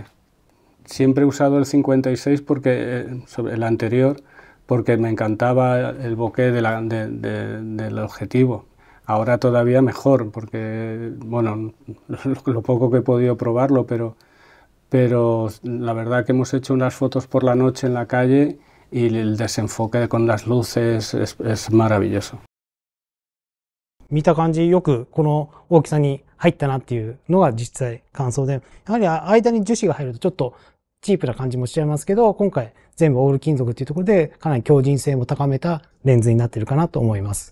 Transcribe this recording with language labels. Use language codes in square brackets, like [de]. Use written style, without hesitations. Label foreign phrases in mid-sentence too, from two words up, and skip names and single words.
[es] Siempre he usado el 56 sobre el anterior porque me encantaba el bokeh del objetivo. Ahora todavía mejor porque, bueno, lo poco que he podido probarlo, pero la verdad que hemos hecho unas fotos por la noche en la calle y el desenfoque con las luces es maravilloso. [ja] 見た感じよくこの大きさに入ったなっていうのが実際感想で、やはり間に樹脂が入るとちょっとチープな感じもしちゃいますけど、今回全部オール金属っていうところでかなり強靭性も高めたレンズになってるかなと思います。